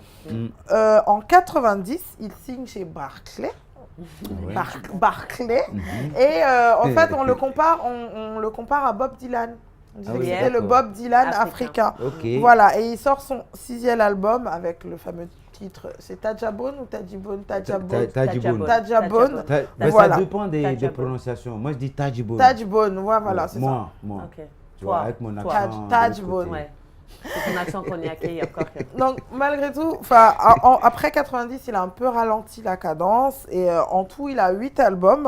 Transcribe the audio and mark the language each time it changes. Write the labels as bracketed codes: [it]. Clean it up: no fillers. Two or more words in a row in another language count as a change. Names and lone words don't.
[fr] En 90, il signe chez Barclay. Ouais. Barclay. Et en fait, on le compare à Bob Dylan. On disait Ah oui, que c'était le d'accord. Bob Dylan Africain. africain. Ok. Voilà, et il sort son 6e album avec le fameux titre. C'est Tajabone ou Tajibone? Tajabone. Tajibone. Tajabone. Mais Voilà. ça dépend des Tajabone. prononciations. Moi je dis Tajibone. Tajibone, voilà, c'est ça. Moi. Ok. Tu vois, avec mon Toi. accent. de Tajibone. l'autre côté. Ouais. C'est ton accent cognaqué encore. Donc, malgré tout, après 90, il a un peu ralenti la cadence. Et en tout, il a 8 albums.